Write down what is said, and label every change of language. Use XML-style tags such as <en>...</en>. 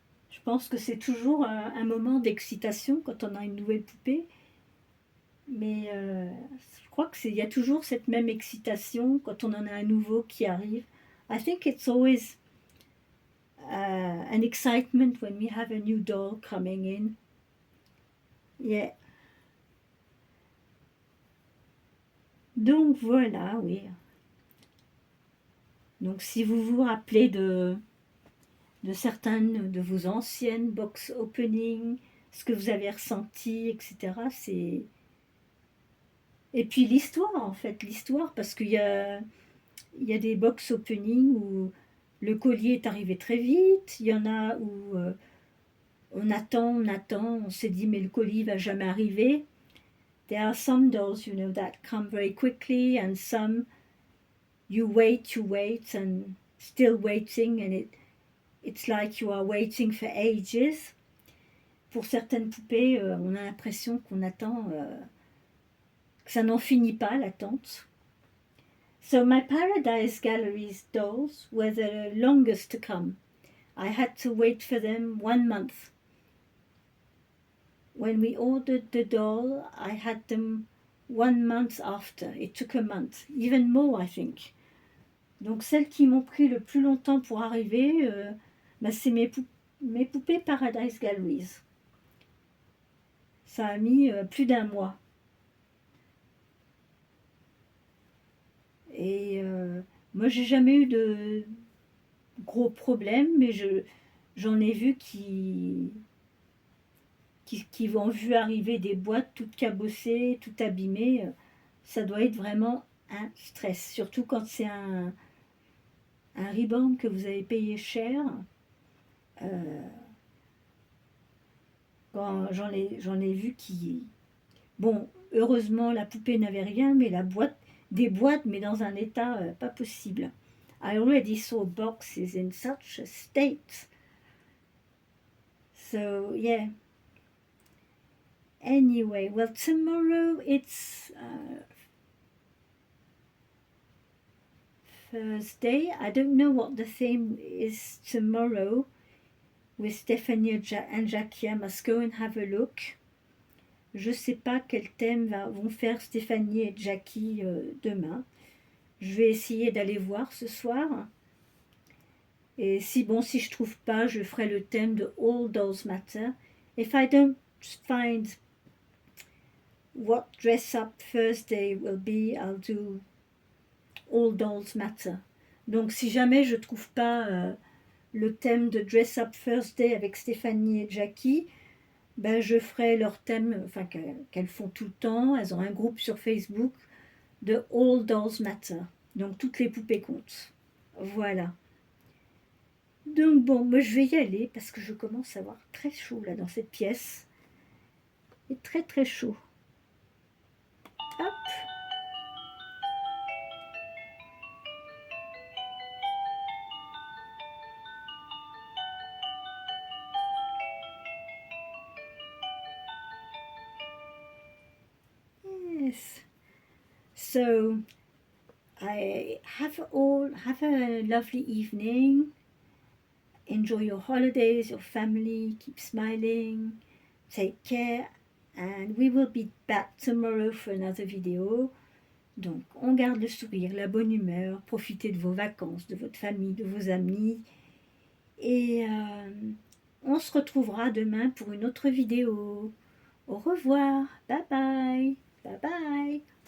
<fr>Je pense que c'est toujours un moment d'excitation quand on a une nouvelle poupée, mais je crois qu'il y a toujours cette même excitation quand on en a un nouveau qui arrive.</fr> <en>I think it's always an excitement when we have a new doll coming in. Yeah.</en> <fr>Donc voilà, oui. Donc si vous vous rappelez de certaines de vos anciennes box opening, ce que vous avez ressenti, etc. C'est et puis l'histoire en fait, l'histoire parce qu'il y a des box opening où le collier est arrivé très vite, il y en a où on attend, on s'est dit mais le colis va jamais arriver.</fr> <en>There are some dolls, that come very quickly and some you wait and still waiting and it's like you are waiting for ages.</en> <fr>Pour certaines poupées, on a l'impression qu'on attend, que ça n'en finit pas l'attente.</fr> <en>So my Paradise Galleries dolls were the longest to come. I had to wait for them 1 month. When we ordered the doll, I had them 1 month after. It took a month, even more I think.</en> <fr>Donc celles qui m'ont pris le plus longtemps pour arriver, c'est mes poupées Paradise Galleries. Ça a mis plus d'1 mois. Et moi, j'ai jamais eu de gros problèmes, mais j'en ai vu qui ont vu arriver des boîtes toutes cabossées, toutes abîmées. Ça doit être vraiment un stress, surtout quand c'est un reborn que vous avez payé cher. Quand j'en ai vu qui... Bon, heureusement, la poupée n'avait rien, mais des boîtes, mais dans un état pas possible.</fr> <en>I already saw boxes in such a state. So, yeah. Anyway, well, tomorrow it's Thursday. I don't know what the theme is tomorrow with Stephanie and Jackie. I must go and have a look.</en> <fr>Je ne sais pas quel thème vont faire Stéphanie et Jackie demain. Je vais essayer d'aller voir ce soir. Et si je trouve pas, je ferai le thème de All Dolls Matter.</fr> <en>If I don't find what Dress Up Thursday will be, I'll do All Dolls Matter.</en> <fr>Donc si jamais je trouve pas le thème de Dress Up Thursday avec Stéphanie et Jackie, je ferai leur thème, qu'elles font tout le temps. Elles ont un groupe sur Facebook de All Dolls Matter. Donc toutes les poupées comptent. Voilà. Donc bon, moi je vais y aller parce que je commence à avoir très chaud là dans cette pièce. Il est très très chaud. Hop. Yes.</fr> <en>So I have a lovely evening. Enjoy your holidays, your family, keep smiling, take care, and we will be back tomorrow for another video.</en> <fr>Donc, on garde le sourire, la bonne humeur, profitez de vos vacances, de votre famille, de vos amis. Et on se retrouvera demain pour une autre vidéo. Au revoir, bye bye, bye bye.</fr>